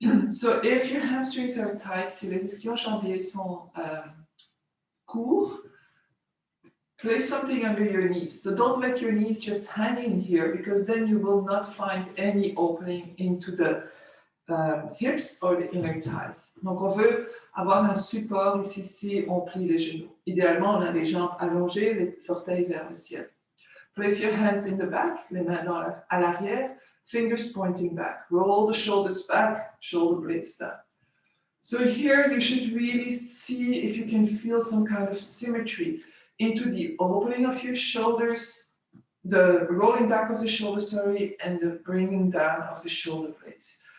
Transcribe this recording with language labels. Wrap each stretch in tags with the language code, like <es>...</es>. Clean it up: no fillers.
<en>So if your hamstrings are tight,</en> <fr>si les ischio-jambiers sont courts,</fr> <en>place something under your knees. So don't let your knees just hang in here, because then you will not find any opening into the hips or the inner thighs.</en> <fr>Donc on veut avoir un support ici si on plie les genoux. Idéalement, on a les jambes allongées, les orteils vers le ciel.</fr> <en>Place your hands in the back,</en> <fr>les mains à l'arrière,</fr> <en>fingers pointing back. Roll the shoulders back, shoulder blades down. So here you should really see if you can feel some kind of symmetry into the opening of your shoulders, the rolling back of the shoulders, and the bringing down of the shoulder blades.</en>